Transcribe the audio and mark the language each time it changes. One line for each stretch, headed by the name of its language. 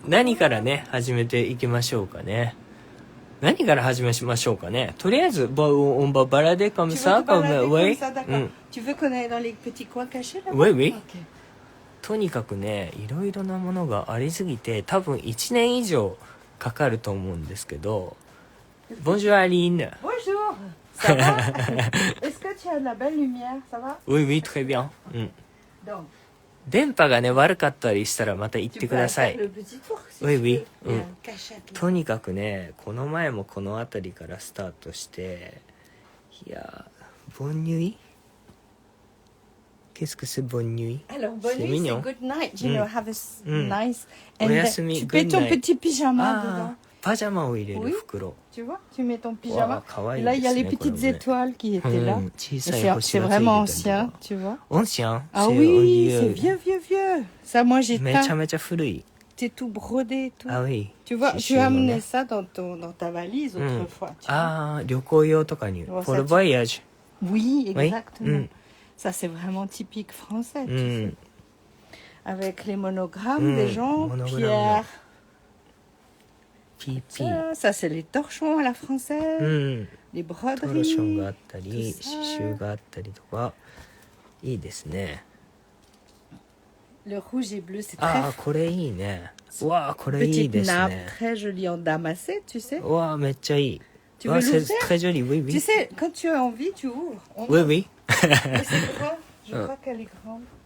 Japanese: 何からね、始めていきましょうかね。何から始めましょうかね。とりあえず、
French: on va balader comme ça, comme oui. Tu veux qu'on aille dans les petits coins cachés là? Oui, oui.
English: OK。
Japanese: とにかくね、いろいろなものがありすぎて、多分1年以上かかると思うんですけど。
French: Bonjour Aline. Bonjour. Ça va? Est-ce que tu as de la belle lumière? Ça va? Oui, oui, très bien.
Japanese: うん。
French: Donc。
Japanese: 電波がね、悪かったりしたらまた言ってください。
French: Oui, oui。
Japanese: うん。とにかくね、この前もこの辺りからスタートして、いや、
French: bonne nuit? Qu'est-ce que c'est bonne nuit? Alors, bonne nuit, c'est
English: good night. You know, have a nice...
Japanese: おやすみ、
French: tu mets ton petit pyjama dedans.
Japanese: パジャマを入れる袋。
French: Tu vois, tu mets ton pyjama. Et là, il y a les petites étoiles qui étaient là. C'est vraiment ancien, tu vois. Ancien? Ah oui, c'est vieux, vieux, vieux. Ça, moi, j'ai C'est tout brodé et tout. Ah oui. Tu vois, tu as amené ça dans ta valise autrefois.
Japanese: Ah, 旅行用とかに。
French: Pour le voyage. Oui, exactement. Ça, c'est vraiment typique français, tu sais. Avec les monogrammes des gens, Pierre. Ça, c'est les torchons à la française. Les broderies.
Japanese: トロションがあったり、刺繍があったりとか、いいですね。
French: Le rouge et bleu, c'est très...
Japanese: Ah, これいいね。わあ、これいいですね。
French: Petite nappe très jolie en damassé, tu sais.
Japanese: わあ、めっちゃいい。
French: Tu veux l'ouvrir? C'est très joli, oui, oui. Tu sais, quand tu as envie, tu ouvres. Oui, oui. C'est grand. Je crois qu'elle est grande.